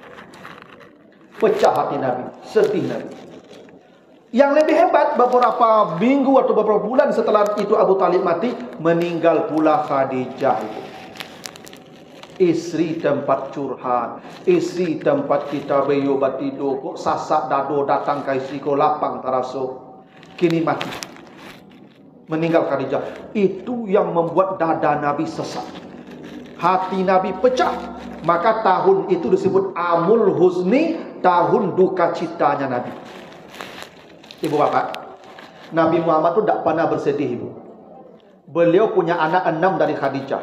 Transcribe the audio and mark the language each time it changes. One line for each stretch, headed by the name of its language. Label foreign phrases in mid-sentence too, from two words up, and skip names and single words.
Indonesian: Pecah hati Nabi, sedih Nabi. Yang lebih hebat, beberapa minggu atau beberapa bulan setelah itu Abu Talib mati, meninggal pula Khadijah itu. Istri tempat curhat, istri tempat kita beyobat tidur,
Minangkabau: kok sasak dado datang ke istri ko lapang taraso.
Indonesian: Kini mati. Meninggal Khadijah. Itu yang membuat dada Nabi sesak. Hati Nabi pecah. Maka tahun itu disebut Amul Huzni, tahun duka citanya Nabi. Ibu bapak, Nabi Muhammad itu tidak pernah bersedih ibu. Beliau punya anak 6 dari Khadijah.